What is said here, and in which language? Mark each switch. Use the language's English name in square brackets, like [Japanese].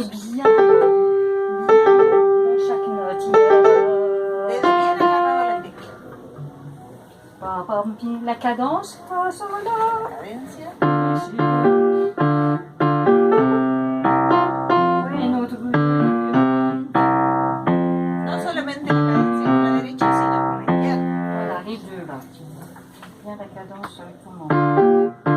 [French] Et bien dans chaque note. [Spanish] Dedo bien agarrado a la tecla. [French] La cadence. [Spanish] Cadencia. No solamente la cadencia con la derecha, sino con la izquierda. [French] Voilà, les deux là. Bien la cadence avec tout le monde.